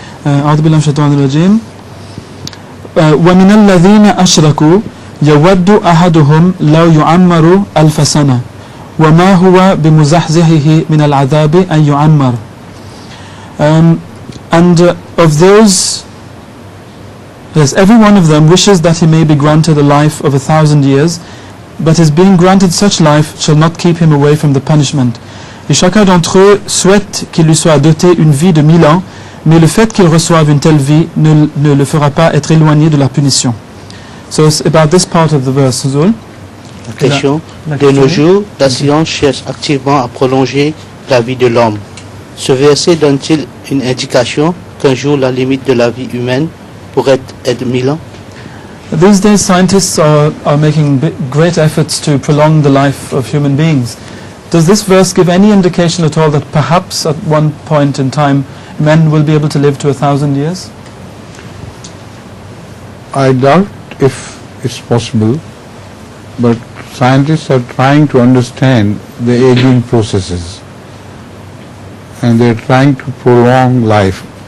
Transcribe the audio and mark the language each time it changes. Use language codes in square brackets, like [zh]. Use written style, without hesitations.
[ar] أعوذ بالله من الشيطان الرجيم ومن الذين أشركوا يود أحدهم لو يعمر ألف سنة وما هو بمزحزحه من العذاب أن يعمر. [en] And of those, yes, every one of them wishes that he may be granted a life of 1,000 years, but his being granted such life shall not keep him away from the punishment. [fr] Et chacun d'entre eux souhaite qu'il lui soit doté une vie de 1000 ans, mais le fait qu'il reçoive une telle vie ne le fera pas être éloigné de la punition. [en] So it's about this part of the verse, Zul. [fr] La question. De nos jours, la science cherche activement à prolonger la vie de l'homme. Ce verset donne-t-il une indication qu'un jour la limite de la vie humaine pourrait être 1000 ans? [en] These days scientists are making great efforts to prolong the life of human beings. Does this verse give any indication at all that perhaps at one point in time men will be able to live to 1,000 years? I doubt if it's possible, but scientists are trying to understand the aging processes and they're trying to prolong life.